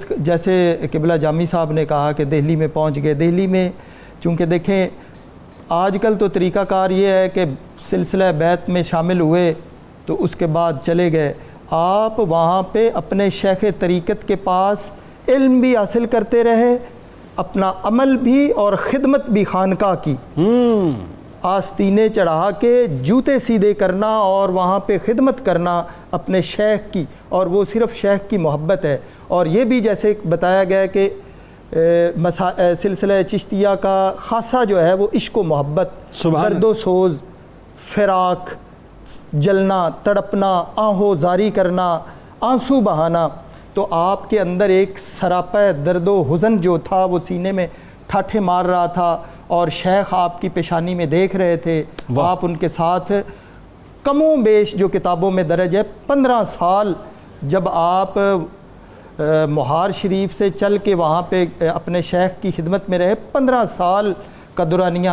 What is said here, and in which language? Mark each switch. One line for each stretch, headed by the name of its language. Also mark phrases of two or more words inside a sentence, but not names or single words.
Urdu: جیسے قبلہ جامی صاحب نے کہا کہ دہلی میں پہنچ گئے، دہلی میں چونکہ دیکھیں آج کل تو طریقہ کار یہ ہے کہ سلسلہ بیعت میں شامل ہوئے تو اس کے بعد چلے گئے، آپ وہاں پہ اپنے شیخ طریقت کے پاس علم بھی حاصل کرتے رہے، اپنا عمل بھی اور خدمت بھی خانقاہ کی، آستینے چڑھا کے جوتے سیدھے کرنا اور وہاں پہ خدمت کرنا اپنے شیخ کی، اور وہ صرف شیخ کی محبت ہے۔ اور یہ بھی جیسے بتایا گیا کہ سلسلہ چشتیہ کا خاصہ جو ہے وہ عشق و محبت، درد و سوز، فراق، جلنا، تڑپنا، آہو زاری کرنا، آنسو بہانا۔ تو آپ کے اندر ایک سراپا درد و حزن جو تھا وہ سینے میں ٹھاٹھے مار رہا تھا اور شیخ آپ کی پیشانی میں دیکھ رہے تھے، آپ ان کے ساتھ کم و بیش جو کتابوں میں درج ہے 15 سال جب آپ مہار شریف سے چل کے وہاں پہ اپنے شیخ کی خدمت میں رہے، 15 سال کا دورانیہ۔